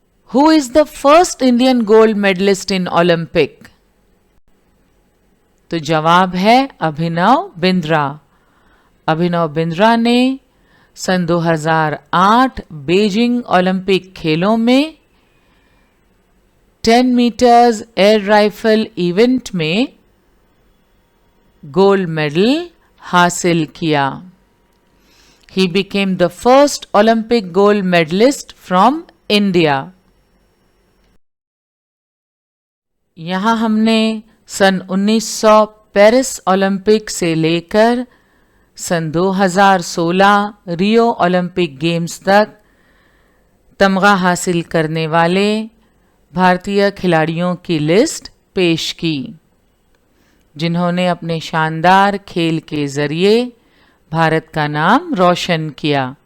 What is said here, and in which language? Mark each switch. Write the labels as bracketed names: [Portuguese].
[English] Who is the first Indian gold medalist in Olympic? [Hindi] तो जवाब है अभिनव बिंद्रा। अभिनव बिंद्रा ने सन 2008 बीजिंग ओलंपिक खेलों में 10 मीटर्स एयर राइफल इवेंट में गोल्ड मेडल हासिल किया। [English] He became the first Olympic gold medalist from India. [Hindi] यहाँ हमने सन 1900 पेरिस ओलंपिक से लेकर सन 2016 रियो ओलंपिक गेम्स तक तमगा हासिल करने वाले भारतीय खिलाड़ियों की लिस्ट पेश की, जिन्होंने अपने शानदार खेल के जरिए भारत का नाम रोशन किया।